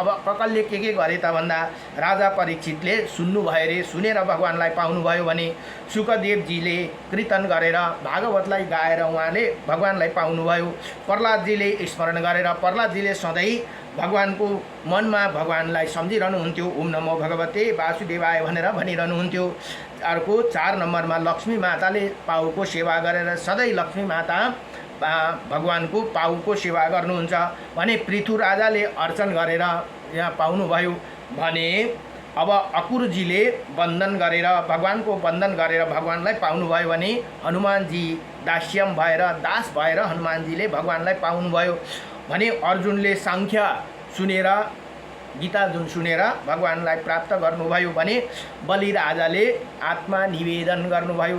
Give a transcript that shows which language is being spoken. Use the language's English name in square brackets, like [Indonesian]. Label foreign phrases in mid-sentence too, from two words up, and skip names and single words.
[Nepali] अब ककलले के गरे त भन्दा राजा परीक्षितले सुन्नु भयो रे। सुनेर भगवानलाई पाउनुभयो भने सुकदेवजीले कीर्तन गरेर भागवतलाई गाएर उहाँले भगवानलाई पाउनुभयो। प्रहलादजीले स्मरण गरेर प्रहलादजीले सधैँ भगवानको मनमा भगवानलाई सम्झिरहनुहुन्थ्यो। [Sanskrit] ओम नमो भगवते वासुदेवाय [Nepali] भनेर भनिरहनुहुन्थ्यो। अर्को 4 नम्बरमा लक्ष्मी माताले पाउको सेवा गरेर सधैँ लक्ष्मी माता भगवानको पाउको सेवा गर्नुहुन्छ भने पृथु राजाले अर्चन गरेर यहाँ पाउनुभयो भने अब अकुरजीले वन्दन गरेर भगवानको वन्दन गरेर भगवानलाई पाउनुभयो भने हनुमानजी दास्यम भएर दास भएर हनुमानजीले भगवानलाई पाउनुभयो भने अर्जुनले सांख्य सुनेर गीता जुन सुनेर भगवानलाई प्राप्त गर्नुभयो भने बलिराजाले आत्मनिवेदन गर्नुभयो।